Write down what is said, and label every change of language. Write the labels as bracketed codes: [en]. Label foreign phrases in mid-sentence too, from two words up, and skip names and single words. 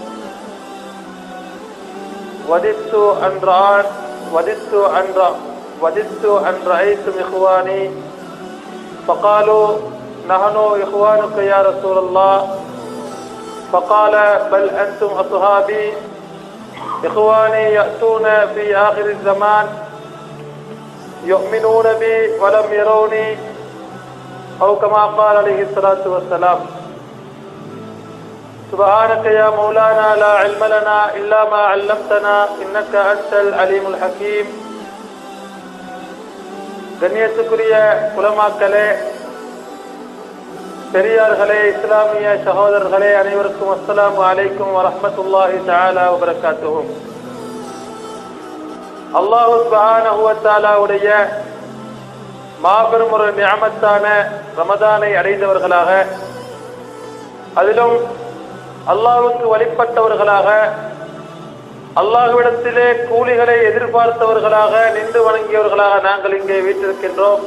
[ar] وددت أن رأيتم إخواني فقالوا نحن إخوانك يا رسول الله فقال بل أنتم أصحابي إخواني يأتون في آخر الزمان يؤمنون بي ولم يروني أو كما قال عليه الصلاة والسلام سبحانك يا مولانا لا علم لنا إلا ما علمتنا إنك أنت العليم الحكيم [ta] கண்ணியத்துக்குரிய உலமாக்களே, பெரியார்களே, இஸ்லாமிய சகோதரர்களே, அனைவருக்கும் [ar] السلام عليكم ورحمة الله تعالى وبركاته. الله سبحانه وتعالى [ta] மாபெரும் ஒரு நிஅமத்தான ரமதானை அடைந்தவர்களாக, அதிலும் அல்லாஹ்வுக்கு வழிபட்டவர்களாக, அல்லாஹ்விடத்திலே கூலிகளை எதிர்பார்த்தவர்களாக, நின்று வணங்கியவர்களாக நாங்கள் இங்கே வீற்றிருக்கின்றோம்.